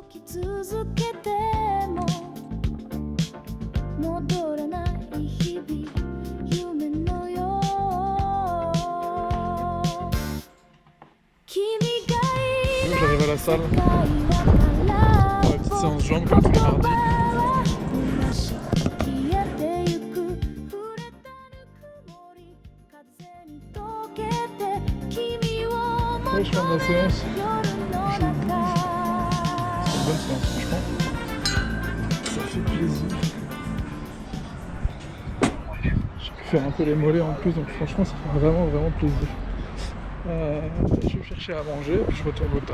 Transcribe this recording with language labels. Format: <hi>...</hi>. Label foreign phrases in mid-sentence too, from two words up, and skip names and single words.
<ja>続けても戻らない日々夢のよう君がいる</ja> <fr>J'arrive à la salle,</fr> <ja>世界は</ja> <fr>la petite séance jambes comme tous les mardis.</fr> <ja>消えてゆく触れたぬくもり風に溶けて君を</ja> <fr>Ouais, je ferme la séance.</fr> <ja>夜の中</ja> <fr>C'est une bonne séance, franchement. Ça fait plaisir. J'ai pu faire un peu les mollets en plus, donc franchement, ça fait vraiment plaisir. Je vais chercher à manger, puis je retourne au taf.</fr>